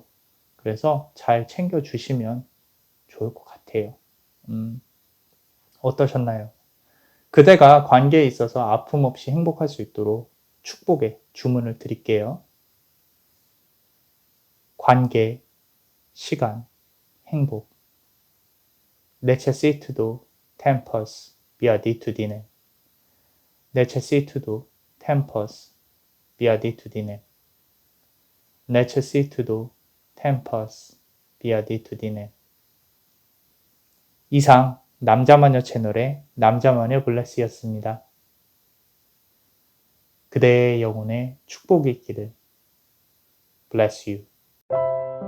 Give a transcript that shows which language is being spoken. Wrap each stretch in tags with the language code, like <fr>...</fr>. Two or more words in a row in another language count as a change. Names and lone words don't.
<ko>그래서 잘 챙겨주시면 좋을 것 같아요. 음. 어떠셨나요? 그대가 관계에 있어서 아픔 없이 행복할 수 있도록 축복의 주문을 드릴게요. 관계, 시간, 행복.</ko> <la>Necessito tempus beatitudinem. Necessito tempus beatitudinem. Necessito tempus beatitudinem.</la> <ko>이상 남자마녀 채널의 남자마녀 블레스였습니다. 그대의 영혼에 축복이 있기를.</ko> <en>Bless you.</en>